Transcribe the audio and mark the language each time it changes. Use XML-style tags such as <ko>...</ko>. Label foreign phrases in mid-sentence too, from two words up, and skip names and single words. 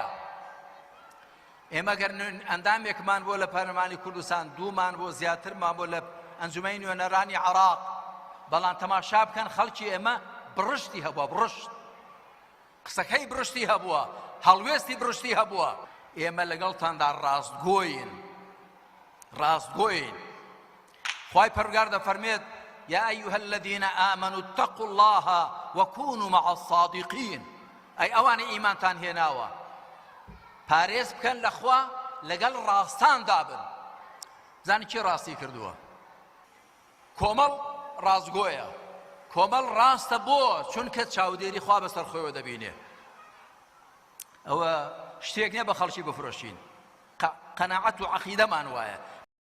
<ckb>ئێمە گەر ئەندامێکمان بۆ لە پەرلەمانی کوردستان، دوومان بۆ زیاترمان بۆ لە ئەنجومەنی نوێنەرانی عێراق، بەڵام تەماشا بکەن خەڵکی ئێمە بڕشتی هەبووە، بڕشت قسەکەی بڕشتی هەبووە، هەڵوێستی بڕشتی هەبووە. ئێمە لەگەڵتاندا ڕاستگۆین، ڕاستگۆین. خوای پەروەردگار دەفەرمێت</ckb> <ar>يا أيها الذين آمنوا اتقوا الله وكونوا مع الصادقين.</ar> <ckb>أي أوان إيمان تان هناوا پارێز بکەن لە خوا لەگەڵ ڕاستان دابن. زانی چی ڕاستی کردووە؟ کۆمەڵ ڕاستگۆیە، کۆمەڵ ڕاستە بۆ چونکە چاودێری خوا بەسەر خۆیەوە دەبینێ. ئەوە شتێک نییە بە خەڵکی بفرۆشین، قەناعەت و عەقیدەمان وایە.</ckb>